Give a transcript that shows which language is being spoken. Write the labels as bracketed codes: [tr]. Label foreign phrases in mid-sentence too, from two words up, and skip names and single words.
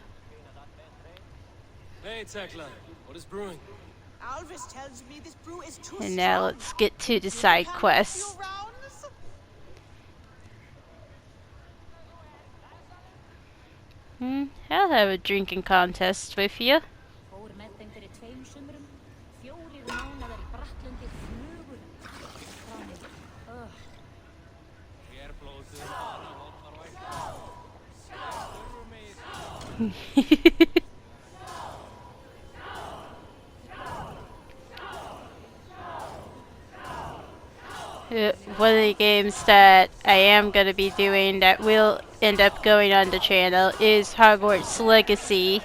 [en] Hey, Tekla. What is brewing? Alvis tells me this brew is too And now strong. let's get to the You side can quests. few rounds? I'll have a drinking contest with you. [is] Fór með þeim fyrir 2 sumrum, 4 mánaðar í Frakklandi, flugur frá mér. [en] One of the games that I am going to be doing that will end up going on the channel is Hogwarts Legacy.